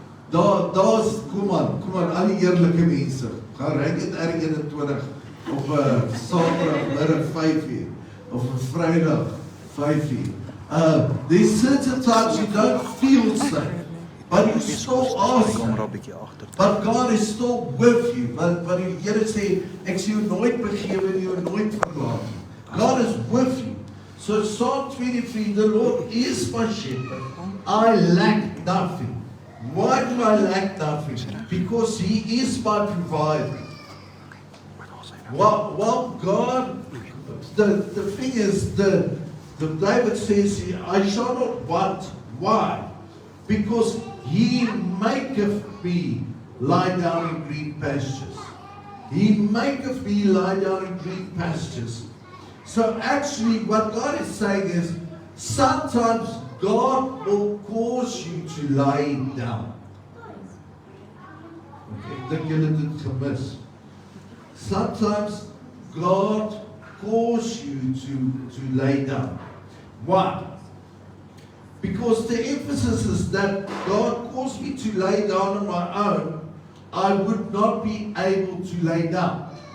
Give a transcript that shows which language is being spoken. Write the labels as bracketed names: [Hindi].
[Afrikaans] Daar's, kom aan, al die eerlike mense. Gaan ry dit R21 op 'n Saterdag middag 5:00 of 'n Vrydag 5:00. [English] There's certain times you don't feel safe. But you still ask him. But God is still with you. [Afrikaans] But die Here sê, ek sê jou nooit begewe nie, jou nooit verlaat nie. [English] God is with you. So Psalm 23, the Lord is my shepherd. I lack nothing. Why do I lack nothing? Because He is my provider. Well, God, the thing is, the David says here, I shall not want. Why? Because He maketh me lie down in green pastures. He maketh me lie down in green pastures. So actually what God is saying is, sometimes God will cause you to lie down. [Afrikaans] Okay, ek dink julle het dit gemis. [English] Sometimes God calls you to lay down. Why? Because the emphasis is that God calls me to lay down on my own, I would not be able to lay down.